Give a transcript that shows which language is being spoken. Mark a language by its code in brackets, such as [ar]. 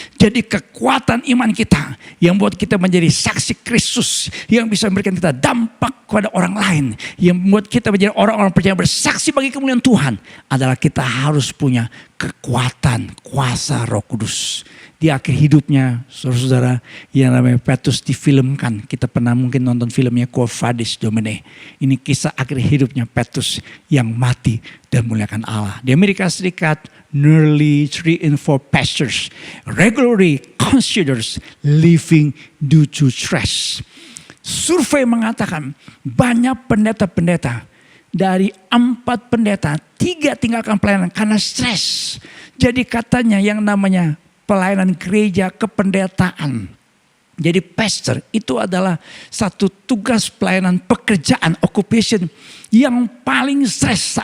[id] Jadi kekuatan iman kita yang buat kita menjadi saksi Kristus, yang bisa memberikan kita dampak kepada orang lain, yang membuat kita menjadi orang-orang percaya bersaksi bagi kemuliaan Tuhan, adalah kita harus punya kekuatan kuasa Roh Kudus. Di akhir hidupnya, saudara-saudara, yang namanya Petrus difilmkan. Kita pernah mungkin nonton filmnya Quo Vadis Domine. Ini kisah akhir hidupnya Petrus yang mati dan memuliakan Allah. [en] Di Amerika Serikat, nearly 3 in 4 pastors regularly considers leaving due to stress. [id] Survei mengatakan banyak pendeta-pendeta, dari 4 pendeta 3 tinggalkan pelayanan karena stres. Jadi katanya yang namanya pelayanan gereja kependetaan, jadi pastor itu adalah satu tugas pelayanan pekerjaan, occupation yang paling stres.